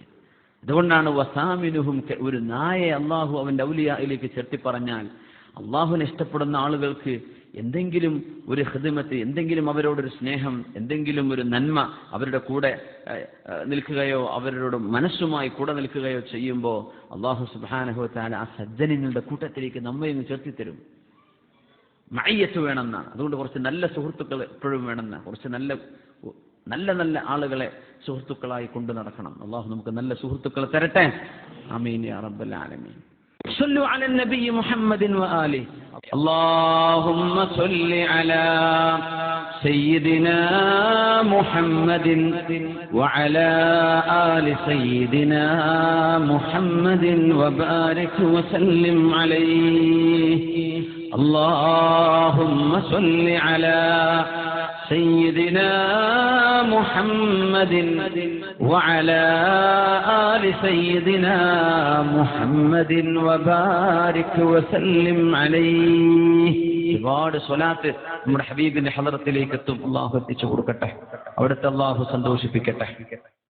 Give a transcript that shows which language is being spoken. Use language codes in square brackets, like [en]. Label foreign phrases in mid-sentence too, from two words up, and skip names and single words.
[ml] അതുകൊണ്ടാണ് വസാമിനുഹും, ഒരു നായെ അള്ളാഹു അവന്റെ ഔലിയായിലേക്ക് ചേർത്തി പറഞ്ഞാൽ അള്ളാഹുവിനെ ഇഷ്ടപ്പെടുന്ന ആളുകൾക്ക് എന്തെങ്കിലും ഒരു ഖിദ്മത്ത്, എന്തെങ്കിലും അവരോടൊരു സ്നേഹം, എന്തെങ്കിലും ഒരു നന്മ അവരുടെ കൂടെ നിൽക്കുകയോ അവരോട് മനസ്സുമായി കൂടെ നിൽക്കുകയോ ചെയ്യുമ്പോൾ അള്ളാഹു [ar] سبحانه وتعالى [ml] ആ സജ്ജനങ്ങളുടെ കൂട്ടത്തിലേക്ക് നമ്മയും ചേർത്തി തരും. മഅയ്യത്ത് വേണമെന്നാണ്. അതുകൊണ്ട് കുറച്ച് നല്ല സുഹൃത്തുക്കൾ എപ്പോഴും വേണമെന്നാണ്. കുറച്ച് നല്ല നല്ല ആളുകളെ സുഹൃത്തുക്കളായി കൊണ്ടു നടക്കണം. അള്ളാഹു നമുക്ക് നല്ല സുഹൃത്തുക്കളെ തരട്ടെ. [ar] آمين يا رب العالمين. صلوا على النبي محمد وآله. اللهم صل على سيدنا محمد وعلى آل سيدنا محمد وبارك وسلم عليه. اللهم صل على سيدنا محمد وعلى آل سيدنا محمد وبارك وسلم عليه. [ml] ഒരുപാട് സ്വലാത്ത് നമ്മുടെ ഹബീബിന്റെ ഹളറത്തിലേക്ക് എത്തും. അള്ളാഹു എത്തിച്ചു കൊടുക്കട്ടെ. അവിടുത്തെ അള്ളാഹു സന്തോഷിപ്പിക്കട്ടെ.